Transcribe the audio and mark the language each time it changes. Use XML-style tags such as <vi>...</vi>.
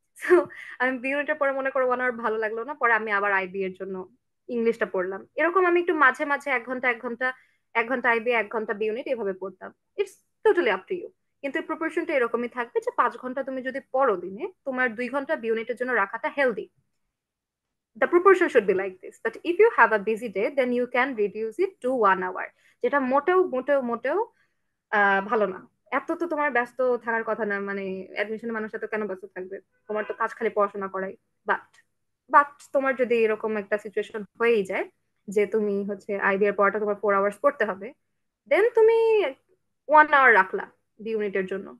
<bn>তো আমি বি ইউনিটে পড়ে মনে করো 1 আওয়ার ভালো লাগলো না, পরে আমি আবার আইবি এর জন্য ইংলিশটা পড়লাম। এরকম আমি একটু মাঝে মাঝে 1 ঘন্টা 1 ঘন্টা, 1 ঘন্টা আইবি, 1 ঘন্টা বি ইউনিট, এভাবে পড়তাম।</bn> <en>It's totally up to you.</en> <bn>কিন্তু প্রপোর্শনটা এরকমই থাকবে যে 5 ঘন্টা তুমি যদি পড়ো দিনে, তোমার 2 ঘন্টা বি ইউনিটের জন্য রাখাটা healthy.</bn> <en>The proportion should be like this. But if you have a busy day, then you can reduce it to 1 hour,</en> <bn>যেটা মোটেও মোটেও মোটেও ভালো না। এত তো তোমার ব্যস্ত থাকার কথা না, মানে অ্যাডমিশনের মানুষ এত কেন ব্যস্ত থাকবে? তোমার তো কাজ খালি পড়াশোনা করাই। বাট বাট তোমার যদি এরকম একটা সিচুয়েশন হয়েই যায় যে তুমি হচ্ছে আইবিএর পড়াটা তোমার 4 আওয়ার্স পড়তে হবে, দেন তুমি 1 আওয়ার রাখলা বি ইউনিটের জন্য।</bn>